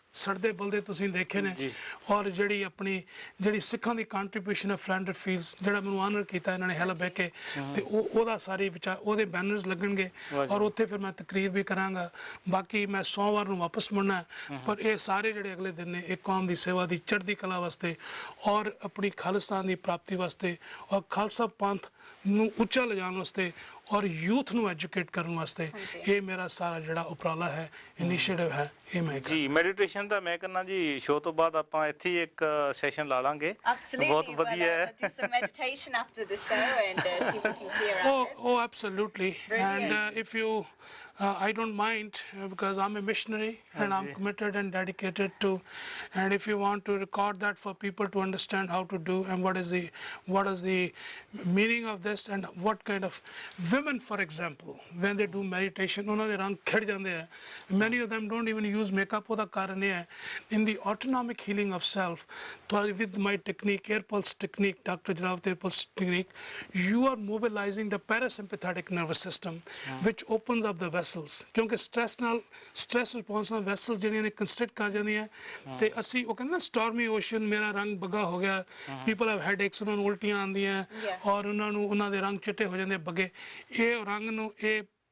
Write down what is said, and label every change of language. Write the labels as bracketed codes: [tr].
[pa] ਸੜਦੇ ਬਲਦੇ ਤੁਸੀਂ ਦੇਖੇ ਨੇ ਔਰ ਜਿਹੜੀ ਆਪਣੀ ਜਿਹੜੀ ਸਿੱਖਾਂ ਦੀ ਕੰਟਰੀਬਿਊਸ਼ਨ ਹੈ ਫਲੈਂਡਰ ਫੀਲਡਸ ਜਿਹੜਾ ਮੈਨੂੰ ਆਨਰ ਕੀਤਾ ਇਹਨਾਂ ਨੇ ਹੈਲਪ ਬਹਿ ਕੇ ਤੇ ਉਹਦਾ ਸਾਰੀ ਉਹਦੇ ਬੈਨਰਸ ਲੱਗਣਗੇ ਔਰ ਉੱਥੇ ਫਿਰ ਮੈਂ ਤਕਰੀਰ ਵੀ ਕਰਾਂਗਾ ਬਾਕੀ ਮੈਂ ਸੋਮਵਾਰ ਨੂੰ ਵਾਪਸ ਮੁੜਨਾ ਪਰ ਇਹ ਸਾਰੇ ਜਿਹੜੇ ਅਗਲੇ ਦਿਨ ਨੇ ਇੱਕ ਕੌਮ ਦੀ ਸੇਵਾ ਦੀ ਚੜ੍ਹਦੀ ਕਲਾ ਵਾਸਤੇ ਔਰ ਆਪਣੀ ਖਾਲਿਸਤਾਨ ਦੀ ਪ੍ਰਾਪਤੀ ਵਾਸਤੇ ਔਰ ਖਾਲਸਾ ਪੰਥ ਨੂੰ ਉੱਚਾ ਲਿਜਾਣ ਵਾਸਤੇ ਔਰ ਯੂਥ ਨੂੰ ਐਜੂਕੇਟ ਕਰਨ ਵਾਸਤੇ ਇਹ ਮੇਰਾ ਸਾਰਾ ਜਿਹੜਾ ਉਪਰਾਲਾ ਹੈ ਇਨੀਸ਼ੀਏਟਿਵ ਹੈ ਇਹ ਮੈਂ ਜੀ ਮੈਡੀਟੇਸ਼ਨ ਦਾ ਮੈਂ ਕਹਿੰਦਾ ਜੀ ਸ਼ੋਅ ਤੋਂ ਬਾਅਦ ਆਪਾਂ ਇੱਥੇ ਹੀ ਇੱਕ ਸੈਸ਼ਨ ਲਾ ਲਾਂਗੇ ਬਹੁਤ ਵਧੀਆ ਹੈ [en] do some meditation after the show and see if we can clear out oh absolutely and if you I don't mind because I'm a missionary and I'm committed and dedicated to and if you want to record that for people to understand how to do and what is the meaning of this and what kind of women for example when they do meditation [pa] ਉਹਨਾਂ ਦੇ ਰੰਗ ਖਿੜ ਜਾਂਦੇ ਆ [en] many of them don't even use makeup [pa] ਉਹਦਾ ਕਾਰਨ ਇਹ ਹੈ [en] in the autonomic healing of self with my technique air pulse technique Dr. Ajrawat air pulse technique you are mobilizing the parasympathetic nervous system which opens up the vessels [pa] ਕਿਉਂਕਿ stress response ਨਾਲ vessels ਜਿਹੜੀਆਂ ਨੇ ਕੰਸਟ੍ਰਿਕਟ ਕਰ ਜਾਂਦੀਆਂ ਤੇ ਅਸੀਂ ਉਹ ਕਹਿੰਦੇ ਨਾ ਸਟਾਰਮੀ ਓਸ਼ਨ ਮੇਰਾ ਰੰਗ ਬੱਗਾ ਹੋ ਗਿਆ [en] people have headaches [pa] ਉਹਨਾਂ ਨੂੰ ਉਲਟੀਆਂ ਆਉਂਦੀਆਂ ਔਰ ਉਹਨਾਂ ਦੇ ਰੰਗ ਚਿੱਟੇ ਹੋ ਜਾਂਦੇ ਬੱਗੇ ਇਹ ਰੰਗ ਨੂੰ ਇਹ